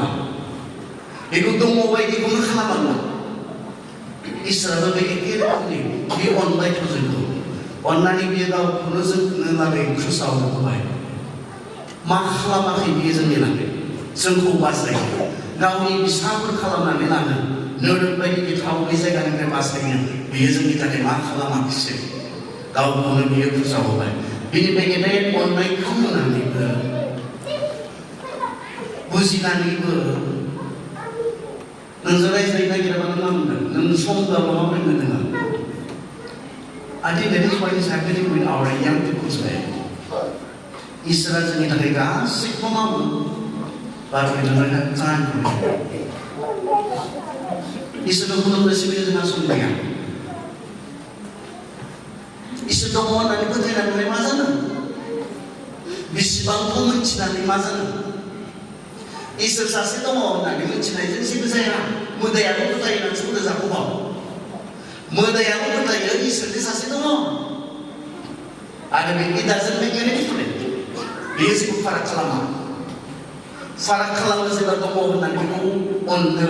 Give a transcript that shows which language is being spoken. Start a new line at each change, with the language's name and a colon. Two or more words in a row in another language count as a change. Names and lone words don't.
Bodo: बेखौ दङ बायदिखौनो खालामाब्ला इसोराबो बे एखे रोखोमनि बे अनबायथ' जोंखौ अननानै बियो गावखौनो जोंनो लागै क्रुसाव होबाय मा खालामाखै बियो जोंनि लागै जोंखौ बासायो गावनि फिसाफोर खालामनानै लानो नोरोम बायदि गिथाव बे जायगानिफ्राय बासायनो बियो जोंनि थाखाय मा खालामाखिसै गावखौनो बियो क्रुसाव होबाय बिनिफ्राय गेदेर अननायखौ होनानैबो बुजिनानैबो नोंजों रायज्लायनो नागिराबा नों मा मोनगोन नों सम होआबा माबोरै मोनगोन
English: I think that is what is happening with our young people today.
Bodo: इसोरा जोंनि थाखाय गासैखौबो मावो
English: but we don't have time for it.
Bodo: इसोरखौ खुलुमनो सिबिनो जोंहा सम गैया इसोर दङ होननानै फोथायनानै मा जानो बेसेबांखौ मिथिनानै मा जानो इसोर सासे दङ होननानै मिथिनायजों जेबो जाया मोदायाबो फोथायो होननानै बुंदों जाख'बाव मोदायाबो फोथायो इसोरनि सासे दङ आरो बे इदाजों बे गेरेन्टि बेयो जेबो फाराग खालामा जेब्ला दङ होननानै बेखौ अननो